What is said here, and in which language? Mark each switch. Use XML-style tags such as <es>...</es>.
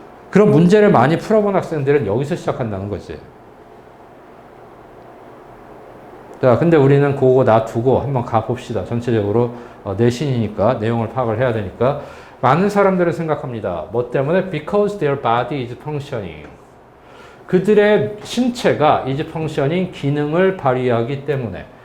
<ko>그런 문제를 많이 풀어본 학생들은 여기서 시작한다는 거지. 자, 근데 우리는 그거 놔두고 한번 가봅시다. 전체적으로 내신이니까 내용을 파악을 해야 되니까. 많은 사람들은 생각합니다. 뭐 때문에?</ko> <en>Because their body is functioning.</en> <ko>그들의 신체가</ko> <en>is functioning,</en> <ko>기능을 발휘하기 때문에.</ko>